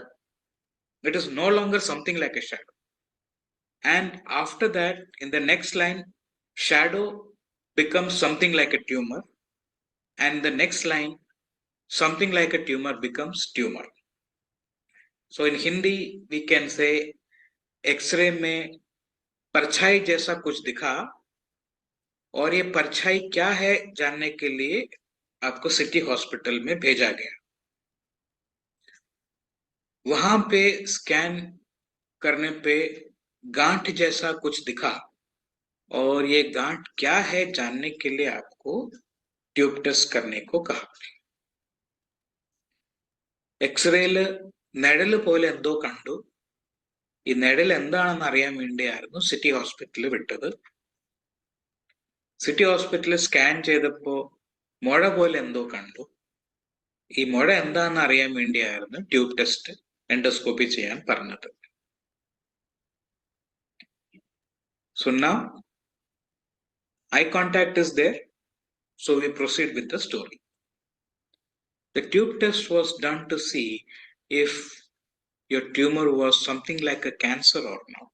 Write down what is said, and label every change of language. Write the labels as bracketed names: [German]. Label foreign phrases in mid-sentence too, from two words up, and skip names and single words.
[English] It is no longer something like a shadow. And after that, in the next line, shadow becomes something like a tumor. And the next line, something like a tumor becomes tumor. So in Hindi, we can say, [Hindi] X-ray में परछाई जैसा कुछ दिखा, और ये परछाई क्या है जानने के लिए आपको सिटी हॉस्पिटल में भेजा गया. वहां पे स्कैन करने पे गांठ जैसा कुछ दिखा, और ये गांठ क्या है जानने के लिए आपको ट्यूब टेस्ट करने को कहा. [Malayalam] എക്സ്റേയില് നിഴല് പോലെ എന്തോ കണ്ടു. ഈ നിഴൽ എന്താണെന്ന് അറിയാൻ വേണ്ടിയായിരുന്നു സിറ്റി ഹോസ്പിറ്റലിൽ വിട്ടത്. സിറ്റി ഹോസ്പിറ്റലിൽ സ്കാൻ ചെയ്തപ്പോ മുഴ പോലെ എന്തോ കണ്ടു. ഈ മുഴ എന്താണെന്ന് അറിയാൻ വേണ്ടിയായിരുന്നു ട്യൂബ് ടെസ്റ്റ് എൻഡോസ്കോപ്പി ചെയ്യാൻ പറഞ്ഞത്. [English] So now eye contact is there, so we proceed with the story. The tube test was done to see if your tumor was something like a cancer or not.